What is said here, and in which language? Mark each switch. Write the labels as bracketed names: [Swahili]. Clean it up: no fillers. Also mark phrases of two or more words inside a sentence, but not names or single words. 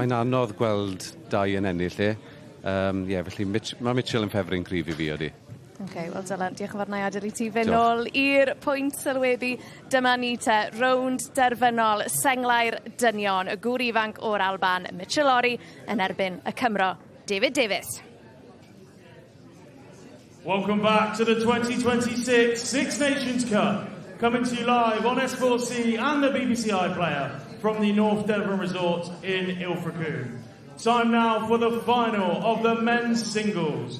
[Welsh] Mae'n anodd gweld dau yn ennill, felly mae Mitchell yn ffefryn cryf I fi odi. OK, wel Dylan, diolch yn fawr na adael I ti fynd nôl i'r pwynt sylwebu. Dyma ni te, rownd derfynol, senglau'r dynion, y gŵr ifanc o'r Alban, Mitchell Lorry, yn erbyn y Cymro, David Davies. [English] Welcome back to the 2026 Six Nations Cup. Coming to you live on S4C and the BBC iPlayer from the North Devon Resort in Ilfracombe. Time now for the final of the men's singles.